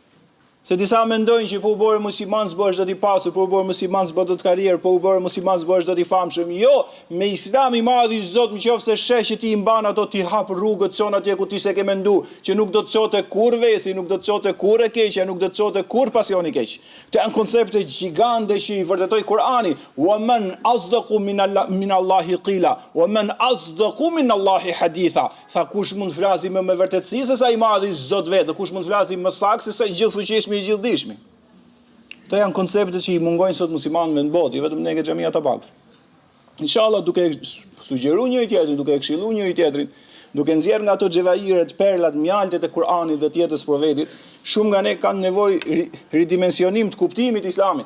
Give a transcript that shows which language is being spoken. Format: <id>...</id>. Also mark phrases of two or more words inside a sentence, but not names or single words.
<sq>Se disa mendojnë që po u bërë musliman s'bëhesh do t'i pasur, po u bërë musliman s'bëhet do të karrierë, po u bërë musliman s'bëhesh do t'i famshëm. Jo, me Islam i madh i Zot, nëse sheh që ti i mban ato, ti hap rrugët çon atje ku ti s'e ke mendu, që nuk do të çote kur vesi, nuk do të çote kur e keqja, nuk do të çote kur pasioni i keq. Këto janë koncepte gjigande që i vërtetoi Kur'ani.</sq> <ar>ومن أصدق من الله قيلا ومن أصدق من الله حديثا.</ar> <sq>Tha kush mund të flasi më me vërtetësi se sa i madh i Zot vetë, kush mund të flasi më saktë se sa i gjithfuqishëm i gjithdijshmi. Këto janë koncepte që i mungojnë sot muslimanëve në botë, vetëm ne ke xhamia të pak. Inshallah duke sugjeruar njëri tjetrin, duke këshilluar njëri tjetrin, duke nxjerrë nga ato xhevahiret, perlat, mjaltet e Kur'anit dhe të jetës profetit, shumë nga ne kanë nevojë ridimensionim të kuptimit të Islamit.</sq>